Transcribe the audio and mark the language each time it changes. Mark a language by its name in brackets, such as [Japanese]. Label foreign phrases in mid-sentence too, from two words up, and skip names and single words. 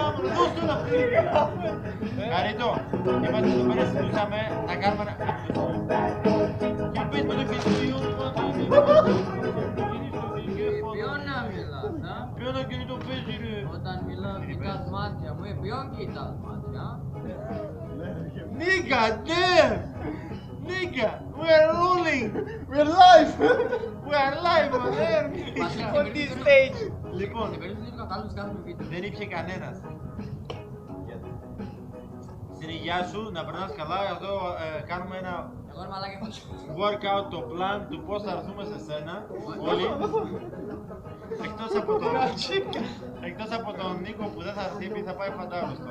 [Greek] Καρίτο, είμαστε εδώ πέρα, συζητούσαμε να κάνουμε ένα... Και πες με το κινητό. Ποιον να μιλάς, α? Ποιο το κινητό παίζει ρε. Όταν μιλάω κοιτάς μάτια μου, ποιον κοιτάς μάτια? [English] Nigga, damn! Nigga, we are rolling! We are live. We are live, man! On this stage. [Greek] Λοιπόν, Στην περίπτωση του κατάλληλου κάνουμε βίντεο. δεν ήπιε κανένας. Στην υγειά σου, να περνάς καλά, εδώ κάνουμε ένα Εγώ είμαι μαλάκα έχω. workout, το plan του πώς θα έρθουμε σε σένα, όλοι. Εκτός από τον Νίκο που δεν θα έρθει, επειδή θα πάει φαντάρος τώρα.